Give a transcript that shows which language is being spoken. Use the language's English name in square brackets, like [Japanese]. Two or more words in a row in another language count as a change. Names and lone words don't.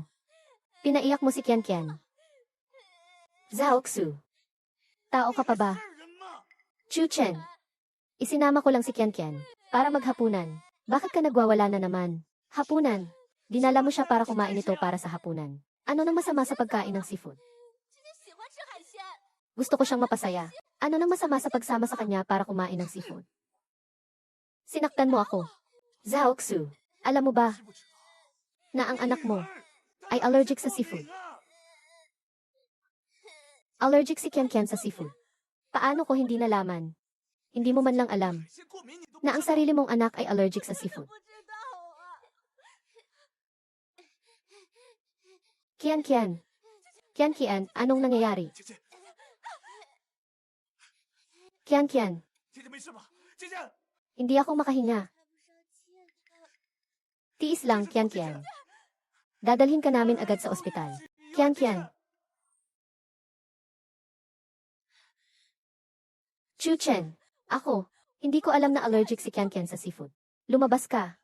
[Filipino] Pinaiyak mo si Kian. Zhaoxu, tao ka pa ba? [Chinese] 是人吗？ [Filipino] Chu Chen, isinama ko lang si Kian para maghapunan. Bakit ka nagwawala na naman? Hapunan. Dinala mo siya para kumain ito para sa hapunan. Ano nang masama sa pagkain ng seafood? [Chinese] 今天喜欢吃海鲜。 [Filipino] Gusto ko siyang mapasaya. Ano nang masama sa pagsama sa kanya para kumain ng seafood? Sinaktan mo ako. Zhaoxu, alam mo ba [Chinese] 知不知道？ [Filipino] na ang anak mo [Chinese] 女儿 [Filipino] ay allergic sa seafood? Allergic si Kian Kian sa seafood. Paano ko hindi nalaman? Hindi mo man lang alam [Chinese] 这些过敏你都不 [Filipino] na ang [Chinese] 知道 [Filipino] sarili mong anak ay allergic sa seafood. [Chinese] 不知道啊。 [Filipino] Kian Kian. Kian Kian, anong nangyayari? [Chinese] 姐姐， [Filipino] Kian Kian, [Chinese] 姐姐没事吧？姐姐， [Filipino] hindi ako makahinga. [Chinese] 开不上气。 [Filipino] Tiis lang, Kian Kian. Dadalhin ka namin agad sa ospital. Kian Kian. Chu Chen. Ako. Hindi ko alam na allergic si Kian Kian sa seafood. Lumabas ka.